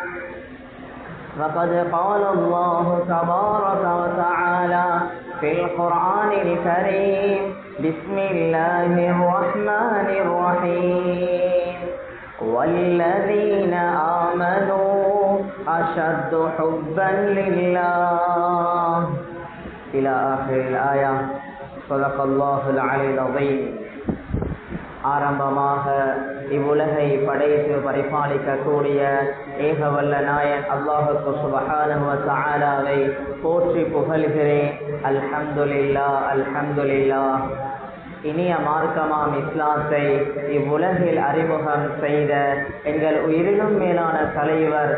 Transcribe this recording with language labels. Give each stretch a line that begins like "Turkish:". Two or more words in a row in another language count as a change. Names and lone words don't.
Arabic: فقد قال الله تبارك وتعالى في القرآن الكريم بسم الله الرحمن الرحيم والذين آمنوا أشد حبا لله إلى آخر الآية صدق الله العلي العظيم.
Tamil: ஆரம்பமாக இவ்வுலகை படைத்து பரிபாலிக்கக்கூடிய ஏகவல்ல நாயன் அல்லாஹுக்கு
Arabic: سبحانه وتعالى
Tamil: போற்றி புகழ்கிறேன்.
Arabic: الحمد لله الحمد لله.
Tamil: இனிய மார்க்கமாம் இஸ்லாத்தை இவ்வுலகில் அறிமுகம் செய்த எங்கள் உயிரிலும் மேலான தலைவர்